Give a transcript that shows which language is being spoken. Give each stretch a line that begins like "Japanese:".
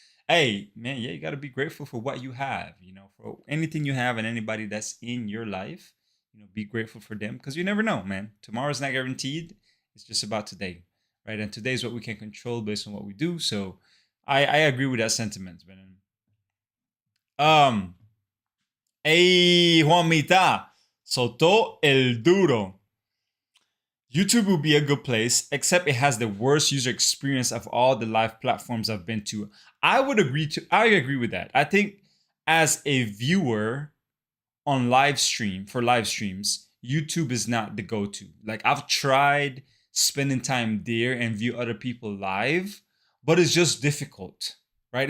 English: Hey, man, yeah, you gotta be grateful for what you have. For anything you have and anybody that's in your life. Be grateful for them because you never know, man. Tomorrow's not guaranteed. It's just about today, right? And today is what we can control based on what we do. So, I agree with that sentiment, man.
Spanish: Hey, Juanita, soltó el duro.
English: YouTube will be a good place, except it has the worst user experience of all the live platforms I've been to. I agree with that. I think as a viewer on live streams, YouTube is not the go-to. Like I've tried spending time there and view other people live, but it's just difficult, right?